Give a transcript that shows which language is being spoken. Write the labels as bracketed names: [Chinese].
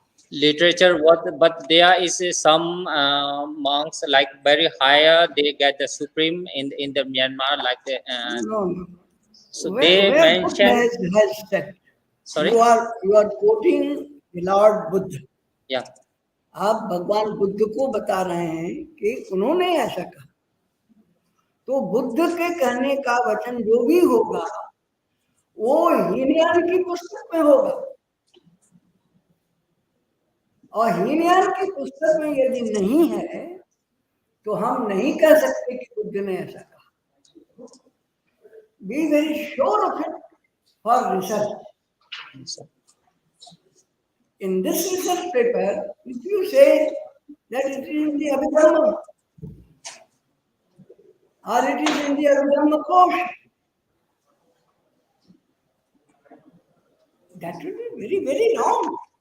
[English] Literature, but there is some monks like very higher. They get the supreme in the Myanmar like the. No. So Where they Buddha mention. has said. Sorry. You are quoting the Lord Buddha. Yeah. [Hindi] आप भगवान बुद्ध को बता रहे हैं कि उन्होंने ऐसा कहा, तो बुद्ध के कहने का वचन जो भी होगा वो हीनयान की पुस्तक में होगा, और हीनयान की पुस्तक में यदि नहीं है तो हम नहीं कह सकते कि बुद्ध ने ऐसा कहा. [English] Be very sure of it for research. In this research paper, if you say that it is in the Abhidhamma or it is in the Abhidhamma Kosh, that will be very, very wrong.